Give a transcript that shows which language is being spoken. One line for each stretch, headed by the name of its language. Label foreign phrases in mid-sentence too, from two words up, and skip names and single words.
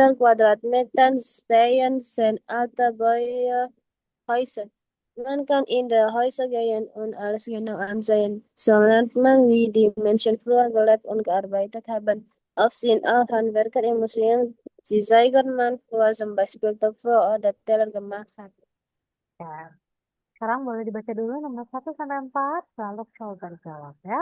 German: 100 Quadratmetern stehen 10 alte Bauernhäuser. Man kann in die Häuser gehen und alles genau ansehen. So lernt man, wie die Menschen früher gelebt und gearbeitet haben. Oft sind auch Handwerker im Museum. Sie zeigen man früher zum Beispiel Töpfe oder Teller gemacht hat.
Indonesian: Ya. Sekarang boleh dibaca dulu nomor 1 sampai 4, lalu coba jawab ya.